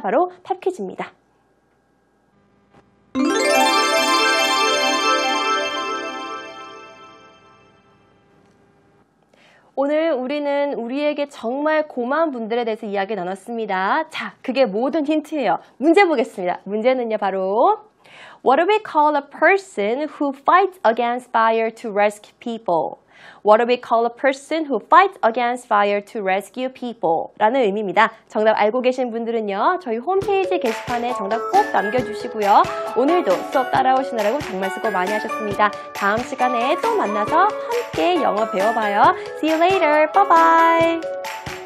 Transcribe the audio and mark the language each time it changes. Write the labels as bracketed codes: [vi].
[ko] 바로 팝퀴즈입니다. 오늘 우리는 우리에게 정말 고마운 분들에 대해서 이야기 나눴습니다. 자, 그게 모든 힌트예요. 문제 보겠습니다. 문제는요, 바로 [en] What do we call a person who fights against fire to rescue people? What do we call a person who fights against fire to rescue people? [ko] 라는 의미입니다. 정답 알고 계신 분들은요, 저희 홈페이지 게시판에 정답 꼭 남겨주시고요. 오늘도 수업 따라오시느라고 정말 수고 많이 하셨습니다. 다음 시간에 또 만나서 함께 영어 배워봐요. [en] See you later. Bye bye.